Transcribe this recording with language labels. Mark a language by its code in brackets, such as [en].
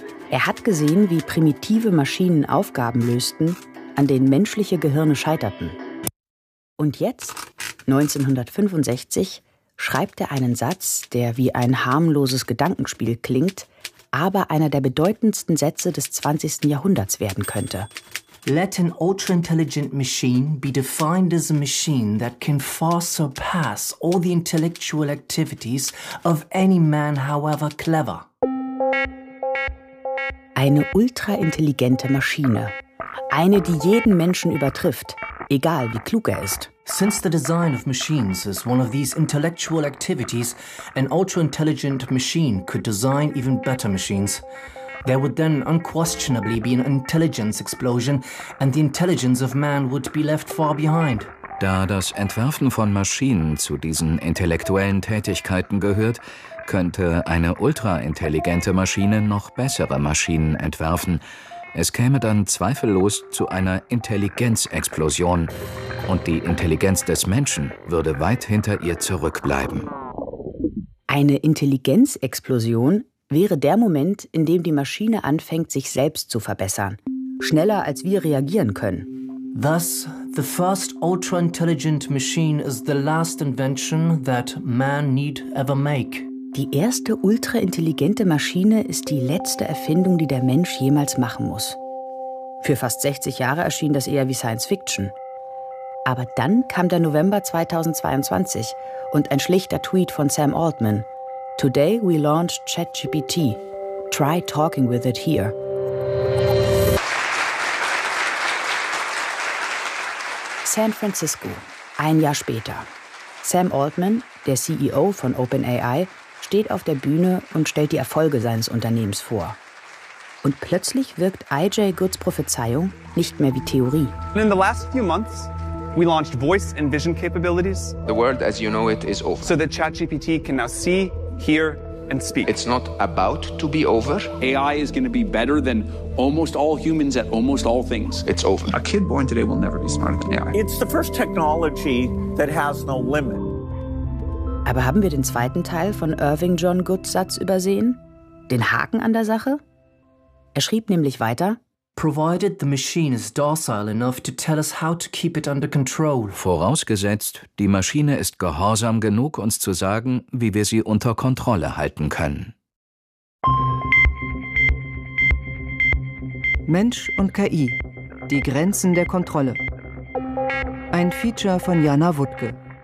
[de] Er hat gesehen, wie primitive Maschinen Aufgaben lösten, an denen menschliche Gehirne scheiterten. Und jetzt, 1965, schreibt er einen Satz, der wie ein harmloses Gedankenspiel klingt, aber einer der bedeutendsten Sätze des 20. Jahrhunderts werden könnte. [en] Let an ultra-intelligent machine be defined as a machine that can far surpass all the intellectual activities of any man, however clever. [de] Eine ultra-intelligente Maschine. Eine, die jeden Menschen übertrifft, egal wie klug er ist. [en] Since the design of machines is one of these intellectual activities, an ultra-intelligent machine could design even better machines. There would then unquestionably be an intelligence explosion and the intelligence of man would be left far behind. [de] Da das Entwerfen von Maschinen zu diesen intellektuellen Tätigkeiten gehört, könnte eine ultra-intelligente Maschine noch bessere Maschinen entwerfen. Es käme dann zweifellos zu einer Intelligenzexplosion. Und die Intelligenz des Menschen würde weit hinter ihr zurückbleiben. Eine Intelligenzexplosion wäre der Moment, in dem die Maschine anfängt, sich selbst zu verbessern. Schneller, als wir reagieren können. [en] Thus, the first ultra-intelligent machine is the last invention that man need ever make. [de] Die erste ultraintelligente Maschine ist die letzte Erfindung, die der Mensch jemals machen muss. Für fast 60 Jahre erschien das eher wie Science-Fiction. Aber dann kam der November 2022 und ein schlichter Tweet von Sam Altman. [en] Today we launched ChatGPT. Try talking with it here. [de] San Francisco, ein Jahr später. Sam Altman, der CEO von OpenAI, steht auf der Bühne und stellt die Erfolge seines Unternehmens vor. Und plötzlich wirkt IJ Goods Prophezeiung nicht mehr wie Theorie. [en] In the last few months, we launched voice and vision capabilities. The world as you know it is over. So that ChatGPT can now see, hear and speak. It's not about to be over. AI is going to be better than almost all humans at almost all things. It's over. A kid born today will never be smarter than AI. It's the first technology that has no limit. [de] Aber haben wir den zweiten Teil von Irving John Goods Satz übersehen? Den Haken an der Sache? Er schrieb nämlich weiter: [en] Provided the machine is docile enough to tell us how to keep it under control. [de] Vorausgesetzt, die Maschine ist gehorsam genug, uns zu sagen, wie wir sie unter Kontrolle halten können. Mensch und KI. Die Grenzen der Kontrolle. Ein Feature von Jana Wuttke.